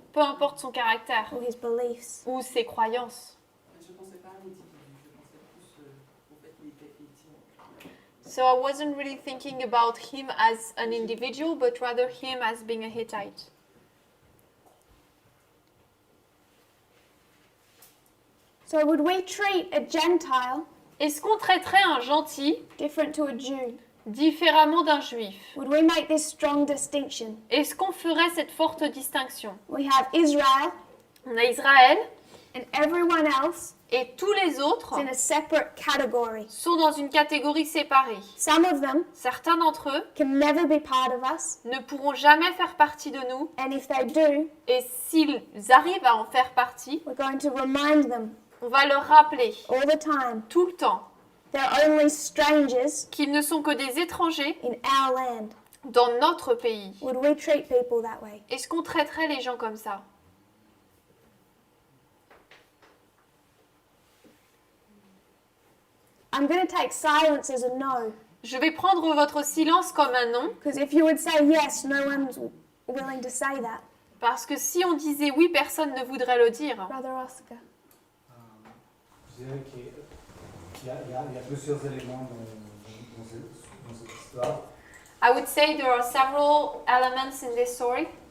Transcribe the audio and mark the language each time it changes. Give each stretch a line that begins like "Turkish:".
French: Peu importe son caractère
English: or his beliefs.
French: ou ses croyances. Je ne pensais pas à l'individu, je pensais plus au fait qu'il était Hittite.
English: So I wasn't really thinking about him as an individual, but rather him as being a Hittite. So would we treat a Gentile
French: Est-ce qu'on traiterait un gentil
English: different to a Jew?
French: différemment d'un juif?
English: Would we make this strong distinction?
French: Est-ce qu'on ferait cette forte distinction?
English: We have Israel
French: On a Israël
English: and everyone else
French: et tous les autres
English: is in a separate category.
French: sont dans une catégorie séparée.
English: Some of them
French: Certains d'entre eux
English: can never be part of us,
French: ne pourront jamais faire partie de nous
English: and if they do,
French: et s'ils arrivent à en faire partie,
English: we're going to remind them
French: on va leur rappeler
English: all the time
French: tout le temps
English: they're only strangers
French: qu'ils ne sont que des étrangers
English: in our land.
French: dans notre pays.
English: Would we treat people that way?
French: Est-ce qu'on traiterait les gens comme ça?
English: I'm going to take silence as a no,
French: Je vais prendre votre silence comme un non,
English: because if you would say yes, no one's willing to say that.
French: parce que si on disait oui, personne ne voudrait le dire.
English: Brother Oscar.
French: Je dirais qu'il y a plusieurs éléments dans cette histoire.
English: I would say there are several elements in this story.